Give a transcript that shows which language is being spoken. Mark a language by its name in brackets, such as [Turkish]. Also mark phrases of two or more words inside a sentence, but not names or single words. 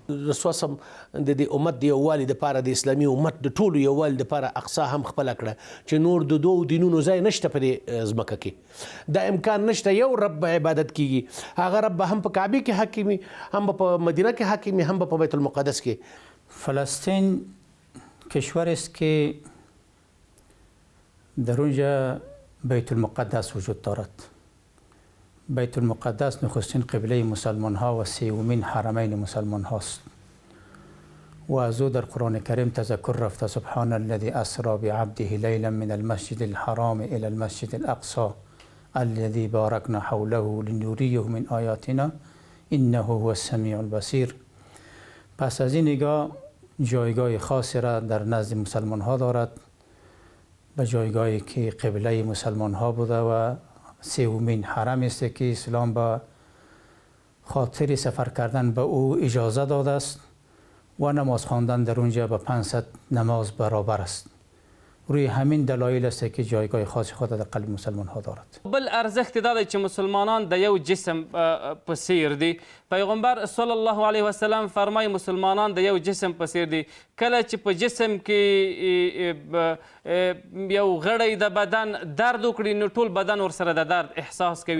[Pashto] رسول صم د دې امت د یووالي دپاره د اسلامي امت د ټولو یووالي دپاره اقصی هم خپله کړه چې نور د دوو دینونو ځای نشته په دې ځمکه کې. دا امکان نشته یو رب عبادت کیږي، هغه رب هم په کعبه کې حاکمي، هم په مدینه کې حاکمي، هم په بیت المقدس کې. [Persian] فلسطین کشور است که در اونجا بیت المقدس وجود دارد. بیت المقدس نخستین قبله مسلمان ها و سومین حرمین مسلمان هاست و از او در قرآن کریم تذکر رفته [Arabic] سبحان الذي اسرى بعبده لیلا من المسجد الحرام الى المسجد الاقصى الذي باركنا حوله لنريه من آیاتنا انه هو السمیع البصیر. [Persian] پس از این نگاه جایگاه خاصی را در نزد مسلمان ها دارد، به جایگاهی که قبله مسلمان ها بوده و سومین حرم است که اسلام به خاطر سفر کردن به او اجازه داده است و نماز خواندن در اونجا به 500 نماز برابر است روی همین دلایل است که جایگاه خاص خود در قلب مسلمان ها دارد. [Pashto] بل ارزښت دا دی چې مسلمانان د یو جسم په څیر دي. پیغمبر [Arabic] صلی الله علیه وسلم [Pashto] فرمایي مسلمانان د یو جسم په څیر دي. کله چې په جسم کې یو غړی د بدن درد وکړي نو ټول بدن ورسره د درد احساس کوي.